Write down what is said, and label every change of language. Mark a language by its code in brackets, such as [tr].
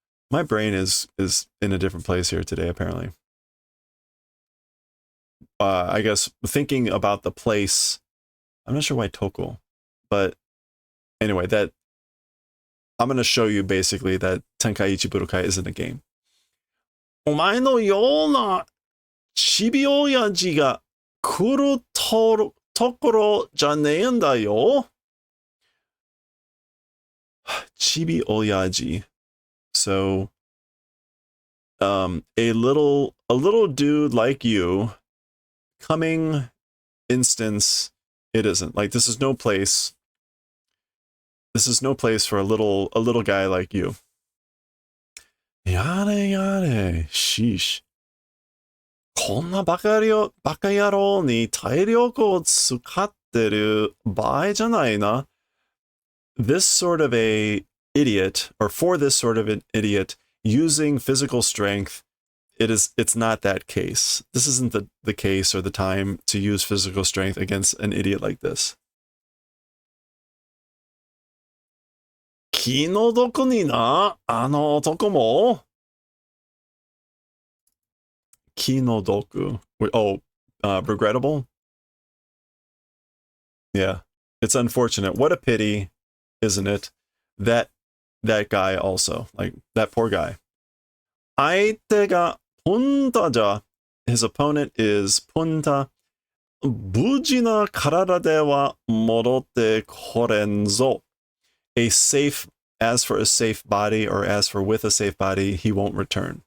[en] My brain is in a different place here today, apparently. I guess thinking about the place. I'm not sure why toko, but anyway, that I'm going to show you basically that Tenkaichi Budokai isn't a game. [ja] お前のようなちびおやじが来るところじゃねえんだよ。 Chibi Oyaji. [en] So, a little dude like you, coming instance, it isn't. Like, this is no place for a little guy like you. Yare, sheesh. [ja] こんなバカ野郎に体力を使ってる場合じゃないな。 [en] This sort of a idiot, or for this sort of an idiot, using physical strength it's not that case. This isn't the case or the time to use physical strength against an idiot like this. [ja] 気の毒にな、あの男も。 [en] 気の毒.Oh, regrettable? Yeah. It's unfortunate. What a pity, isn't it? That guy also. Like, that poor guy. [ja] 相手がポンタじゃ. [en] His opponent is ポンタ. [ja] 無事な体では戻ってこれんぞ. [en] As for a safe body, or as for with a safe body, he won't return.